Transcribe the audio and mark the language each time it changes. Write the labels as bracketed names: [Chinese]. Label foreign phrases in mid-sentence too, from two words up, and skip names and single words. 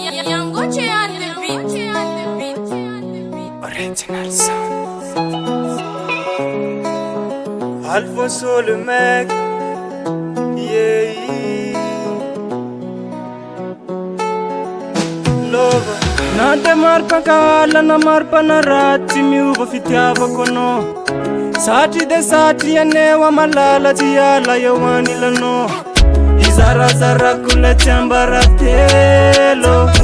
[English] Yangoche on the beat. Original sound. [French] Alfonso le mec. Yeah. [Malagasy] Lova. Na de maro mpankala na maro mpanaratsy miova fitiavako anao. Satria de satria aneo amalala tsy ala eo anilanao. Izarazarako le tsy ambaratelo.